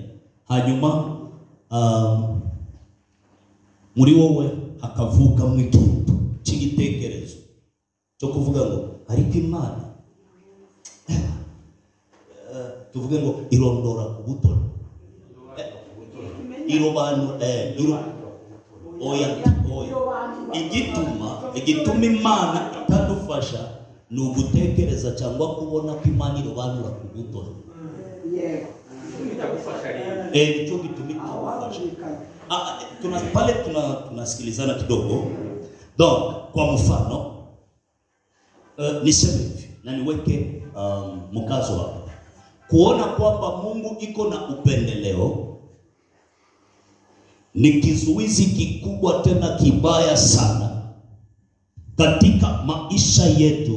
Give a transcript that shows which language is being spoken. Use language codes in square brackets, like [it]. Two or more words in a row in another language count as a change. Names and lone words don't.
[rw] Hanyuma muri wowe hakavuka mu ikintu cy'igitekerezo cyo kuvuga ngo ariko Imana tuvuge ngo irondora ubutoni, irobanura igituma Imana itadufasha ni ugutekereza cyangwa kubona ko Imana irobanura ku butoni. Nicyo gituma itadufasha. [sw] Pale tunasikilizana kidogo. Donc kwa mfano niseme hivi na niweke mkazo hapa, kuona kwamba Mungu iko na upendeleo ni kizuizi kikubwa tena kibaya sana katika maisha yetu.